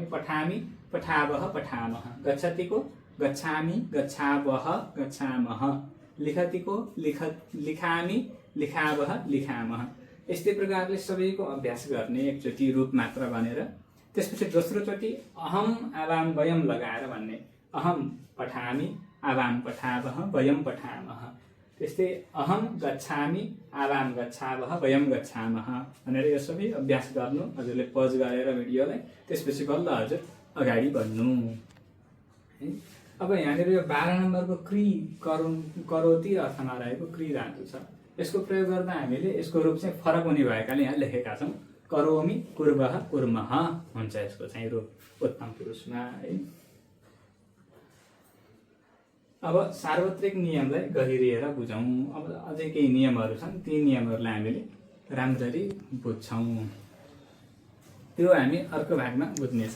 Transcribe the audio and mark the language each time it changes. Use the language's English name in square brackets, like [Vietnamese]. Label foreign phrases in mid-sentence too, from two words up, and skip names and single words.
[Sanskrit] पठामी पठावः पठामः। गच्छतिको गच्छामि गच्छावः गच्छामः। लिखतिको लिखामि लिखावः लिखामः। [Nepali] यस्तै प्रकारले सबैको अभ्यास गर्ने एकचोटि रूप मात्र भनेर। त्यसपछि दोस्रोचोटि [Sanskrit] अहम आवाम वयम [Nepali] लगाएर भन्ने। [Sanskrit] अहम पठामि, आवाम पठावः, वयम पठामः। [Nepali] त्यस्तै [Sanskrit] अहम गच्छामि, आवाम गच्छावः, वयम गच्छामः [Nepali] भनेर यो सबै अभ्यास गर्नु। हजुरले पज गरेर भिडियोलाई, त्यसपछि बल्ल हजुर अगाडि बढ्नु। अब यहाँनिर यो 12 नम्बरको क्रि करोति अर्थमा रहेको क्रि धातु छ। यसको प्रयोग गर्दा हामीले यसको रूप चाहिँ फरक हुने भएकाले यहाँ लेखेका छौँ। [Sanskrit] करोमि, कुर्वः, कुर्मः [Nepali] हुन्छ यसको चाहिँ रूप उत्तम पुरुषमा है। अब सार्वत्रिक नियमलाई गहिरिएर बुझौँ। अब अझै केही नियमहरू छन्, ती नियमहरूलाई हामीले राम्ररी बुझ्छौँ। त्यो हामी अर्को भागमा बुझ्नेछौँ।